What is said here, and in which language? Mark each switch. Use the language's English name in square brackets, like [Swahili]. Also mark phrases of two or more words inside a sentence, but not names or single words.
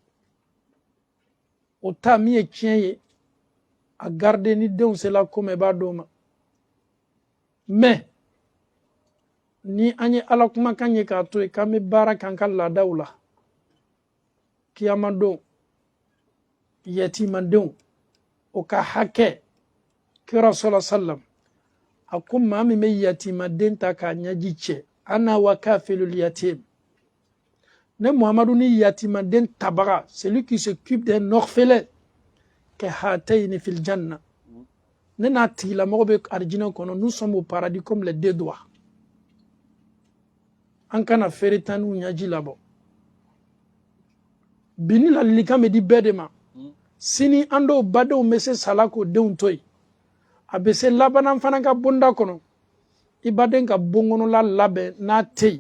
[Bambara] O ta min ye tiɲɛ ye, [French] a garder [Bambara] ni denw sela ko ma i b'a d'o ma. Mais ni an ye Ala kumakan ye k'a to yen k'an bɛ baara k'an ka laadaw la, kiyamadenw, yatiimadenw, o ka hakɛ, kira [Arabic] صلى الله عليه وسلم [Bambara] a ko maa min bɛ yatiimaden ta k'a ɲɛji cɛ, [Arabic] أنا وكافل اليتيم. [Bambara] Ne Muhamadu ni yatiimaden tabaga, [French] celui qui s'occupe d'un orphelin, que [Arabic] هاتين في الجنة. [Bambara] Ne n'a tigilamɔgɔ bɛ arijinɛ kɔnɔ, [French] nous sommes au paradis comme les deux doigts. [Bambara] An kana feretaniw ɲɛji labɔ. Bini ladilikan bɛ di bɛɛ de ma. Sini an dɔw badenw bɛ se sala k'o denw to yen. A bɛ se labanan fana ka bonda kɔnɔ. I baden ka bonkɔnɔla labɛn n'a tɛ yen.